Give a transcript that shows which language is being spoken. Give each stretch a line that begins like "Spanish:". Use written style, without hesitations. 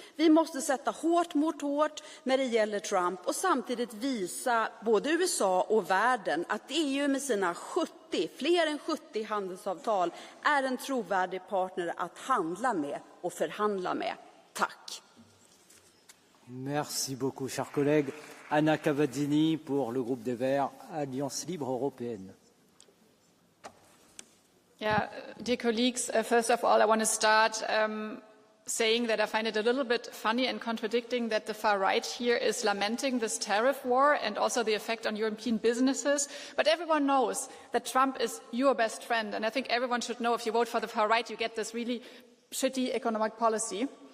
Swedish: Vi måste sätta hårt mot hårt när det gäller Trump och samtidigt visa både USA och världen att EU med sina fler än 70 handelsavtal är en trovärdig partner att handla med och förhandla med. Tack.
French: Merci beaucoup, chers collègues. Anna Cavadini pour le groupe des Verts, Alliance Libre Européenne.
English: Yeah, dear colleagues, first of all, I want to start saying that I find it a little bit funny and contradicting that the far right here is lamenting this tariff war and also the effect on European businesses. But everyone knows that Trump is your best friend. And I think everyone should know if you vote for the far right, you get this really shitty economic policy.